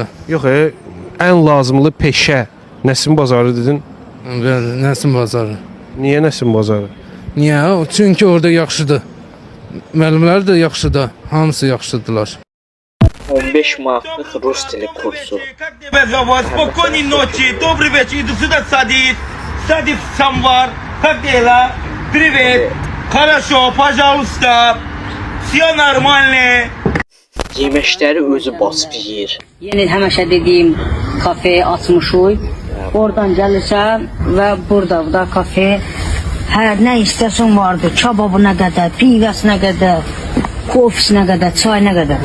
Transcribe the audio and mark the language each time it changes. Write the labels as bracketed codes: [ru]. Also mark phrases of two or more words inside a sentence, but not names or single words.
[az] Yox, ən lazımlı peşə Nəsim bazarı dedin. Bəli, nəsim bazarı. Niyə Nəsim bazarı? Niyə? Çünki orada yaxşıdır. Müəllimlər də yaxşıdır, hamısı yaxşıdırlar. 15 manatlıq rus dili kursu. [ru] Спокойной ночи, добрый вечер, иду сюда садись самвар, как дела? Привет, хорошо, пожалуйста, все нормально. [az] Yeməkləri özü basıb yeyir. Yeni həmişə dediyim kafeyi açmışıq. Oradan gəlirsən və burada da kafe. Hər nə istəsən vardı. Kababına qədər, pivəsinə qədər, kofisinə qədər, çayına qədər.